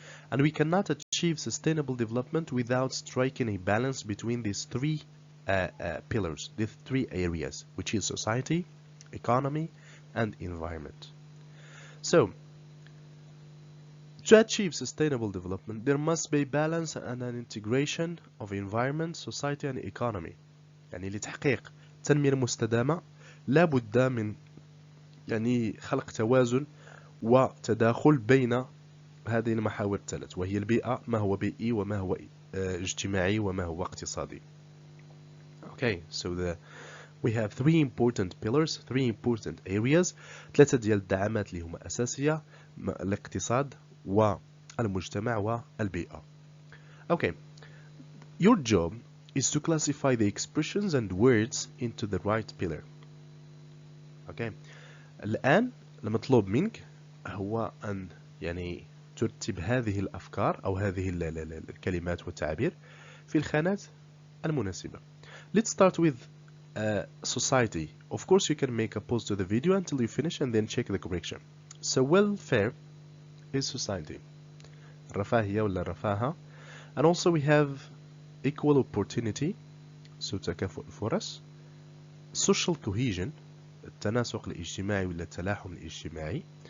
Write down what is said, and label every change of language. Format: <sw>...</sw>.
<en>And we cannot achieve sustainable development without striking a balance between these 3 pillars, these 3 areas, which is society, economy, and environment. So, to achieve sustainable development, there must be balance and an integration of environment, society, and economy.</en> <ar>يعني لتحقيق التنمية المستدامة لا بد من يعني خلق توازن وتداخل بين هذه المحاور الثلاث، وهي البيئة، ما هو بيئي وما هو اجتماعي وما هو اقتصادي.</ar> <en>Okay, so we have three important pillars, three important areas.</en> <ar>ثلاثة ديال الدعامات اللي هما أساسية: الاقتصاد والمجتمع والبيئة.</ar> <en>Okay, your job is to classify the expressions and words into the right pillar.</en> <ar>Okay, الآن المطلوب منك هو أن يعني ترتب هذه الأفكار أو هذه الكلمات والتعابير في الخانات المناسبة.</ar> <en>Let's start with society. Of course, you can make a pause to the video until you finish and then check the correction. So welfare is society.</en> <ar>الرفاهية ولا الرفاهة.</ar> <en>And also we have equal opportunity.</en> <ar>So تكافؤ الفرص.</ar> <en>Social cohesion.</en> <ar>التناسق الاجتماعي ولا التلاحم الاجتماعي.</ar>